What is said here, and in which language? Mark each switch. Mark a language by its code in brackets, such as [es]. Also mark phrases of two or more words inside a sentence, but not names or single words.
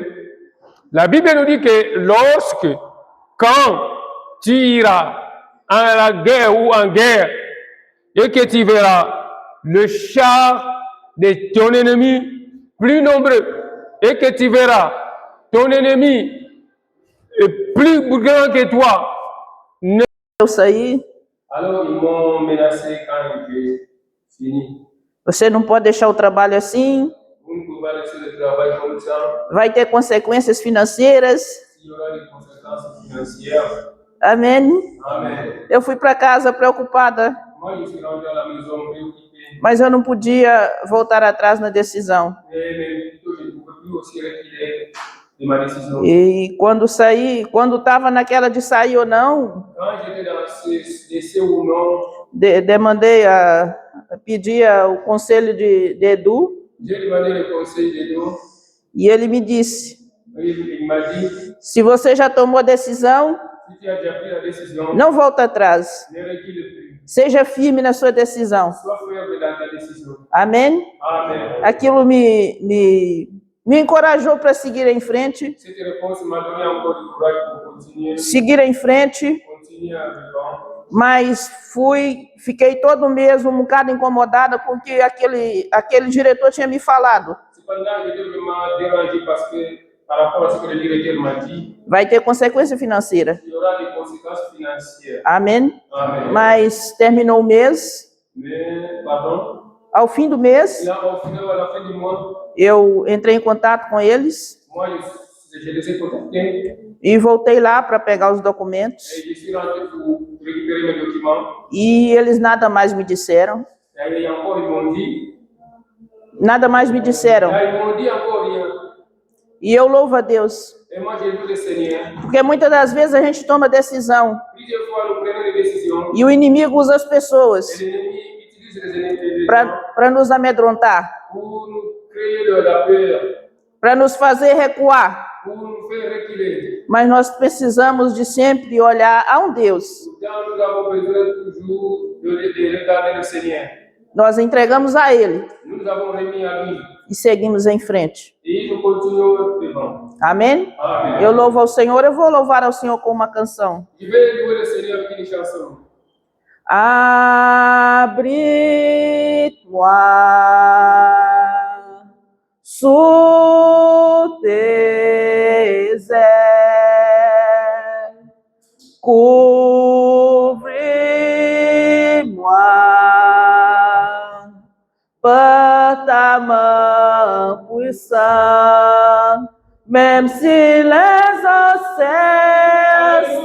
[fr] La Bible nous dit que quand tu iras à la guerre ou en guerre, et que tu verras le char de ton ennemi plus nombreux, et que tu verras ton ennemi plus grand que toi, alors ils m'ont menacé quand j'ai fini. [pt] Você não pode deixar o trabalho assim. [fr] Vous ne pouvez pas laisser le travail comme ça. [pt] Vai ter consequências financeiras. [fr] Il y aura des conséquences financières. [pt] Amém. [fr] Amen. [pt] Eu fui para casa preocupada, [fr] Moi, je suis rendu à la maison préoccupé. [pt] mas eu não podia voltar atrás na decisão. [fr] Mais plutôt, je ne pouvais plus aussi reculer de ma décision. [pt] E quando estava naquela de sair ou não, [fr] Quand j'étais dans ce ou non, [pt] pedi o conselho de Edu, [fr] j'ai demandé le conseil de Dieu. [pt] e ele me disse: [fr] Il m'a dit, [pt] se você já tomou a decisão, [fr] si tu as déjà pris la décision, [pt] não volta atrás. [fr] ne recule plus. [pt] Seja firme na sua decisão. [fr] Sois ferme dans ta décision. [pt] Amém? [fr] Amen. [pt] Aquilo me encorajou para seguir em frente. [fr] Cette réponse m'a donné encore du courage pour continuer. [pt] Seguir em frente, [fr] Continuer à vivre. [pt] mas fiquei todo mês um bocado incomodada com o que aquele diretor tinha me falado. [fr] Cependant, j'étais vraiment dérangé parce que par rapport à ce que le directeur m'a dit, [pt] Vai ter consequência financeira. [fr] il y aura des conséquences financières. [pt] Amém? [fr] Amen. [pt] Mas terminou o mês. [fr] Mais, pardon, [pt] Ao fim do mês, [fr] et au final, à la fin du mois, [pt] eu entrei em contato com eles [fr] moi, je les ai contactés [pt] e voltei lá para pegar os documentos. [fr] et je suis rentré pour récupérer mes documents. [pt] E eles nada mais me disseram. [fr] Et encore, ils m'ont dit, [pt] Nada mais me disseram. [fr] là, ils m'ont dit encore rien. [pt] E eu louvo a Deus. [fr] Et moi, j'ai vu le Seigneur. [pt] Porque muitas das vezes a gente toma decisão [fr] Plusieurs fois, nous prenons des décisions. [pt] e o inimigo usa as pessoas [fr] Et l'ennemi utilise les ennemis [pt] para nos amedrontar, [fr] pour nous créer de la peur, [pt] para nos fazer recuar. [fr] pour nous faire reculer. [pt] Mas nós precisamos de sempre olhar a um Deus. [fr] Pourtant, nous avons besoin toujours de regarder le Seigneur. [pt] Nós entregamos a Ele [fr] Nous nous avons remis à lui. [pt] e seguimos em frente. [fr] Et nous continuons devant. [pt] Amém? [fr] Amen. [pt] Eu louvo ao Senhor, eu vou louvar ao Senhor com uma canção. [fr] Je vais louer le Seigneur avec une chanson. Abre-toi sous tes ailes, couvre-moi par ta main puissante, même si les océans